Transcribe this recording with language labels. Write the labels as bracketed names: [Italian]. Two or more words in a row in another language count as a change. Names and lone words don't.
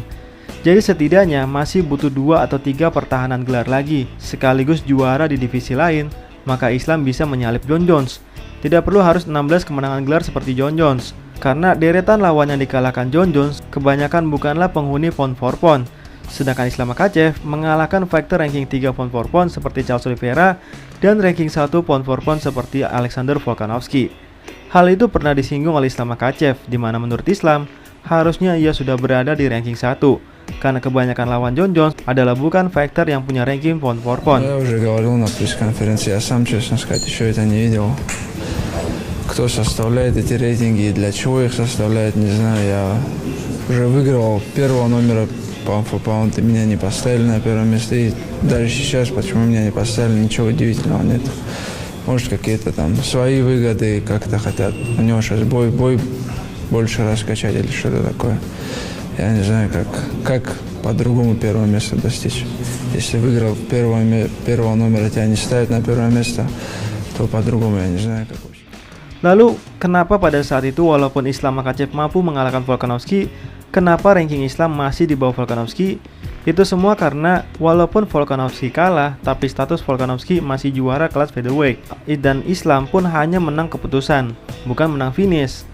[Indonesian] Jadi setidaknya masih butuh 2 atau 3 pertahanan gelar lagi sekaligus juara di divisi lain, maka Islam bisa menyalip Jon Jones. Tidak perlu harus 16 kemenangan gelar seperti Jon Jones, karena deretan lawan yang dikalahkan Jon Jones kebanyakan bukanlah penghuni [English] pound for pound. [Indonesian] Sedangkan Islam Makhachev mengalahkan fighter ranking 3 [English] pound for pound [Indonesian] seperti Charles Oliveira dan ranking 1 [English] pound for pound [Indonesian] seperti Alexander Volkanovski. Hal itu pernah disinggung oleh Islam Makhachev, di mana menurut Islam harusnya ia sudah berada di ranking 1 karena kebanyakan lawan Jon Jones adalah bukan fighter yang punya ranking [English] pound for pound. [Russian] Я уже говорил на пресс-конференции, я сам, честно сказать, еще это не видел. Кто составляет эти рейтинги и для чего их составляет, не знаю. Я уже выигрывал первого номера [English] pound for pound, [Russian] и меня не поставили на первое место. И даже сейчас, почему меня не поставили, ничего удивительного нет. Может, какие-то там свои выгоды как-то хотят. У него сейчас бой больше раскачать или что-то такое. Я не знаю, как по-другому первое место достичь. Если выиграл первого номера, тебя не ставят на первое место, то по-другому я не знаю, как вообще. [Indonesian] Lalu, kenapa pada saat itu walaupun Islam Makhachev mampu mengalahkan Volkanovski, kenapa ranking Islam masih di bawah Volkanovski? Itu semua karena walaupun Volkanovski kalah, tapi status Volkanovski masih juara kelas featherweight. Dan Islam pun hanya menang keputusan, bukan menang finish.